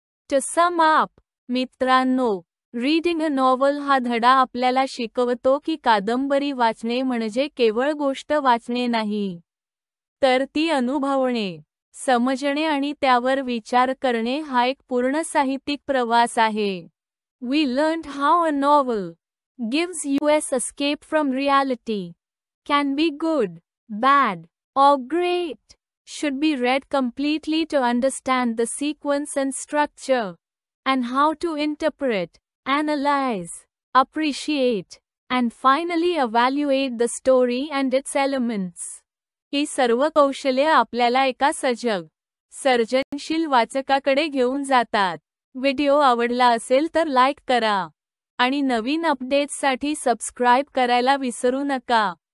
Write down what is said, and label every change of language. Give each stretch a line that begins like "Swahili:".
English: To sum up,
Marathi: मित्रांनो, reading a novel हा धडा आपल्याला शिकवतो की कादंबरी वाचणे म्हणजे केवळ गोष्ट वाचणे नाही, तर ती अनुभवणे, समजणे आणि त्यावर विचार करणे हा एक पूर्ण साहित्यिक प्रवास आहे.
English: We learned how a novel gives us escape from reality, can be good, bad, or great, should be read completely to understand the sequence and structure, and how to interpret, analyze, appreciate, and finally evaluate the story and its elements.
Marathi: ही सर्व कौशल्ये आपल्याला एका सजग, सर्जनशील वाचकाकडे घेऊन जातात. Video आवडला असेल तर लाईक करा आणि नवीन अपडेट्ससाठी सबस्क्राईब करायला विसरू नका.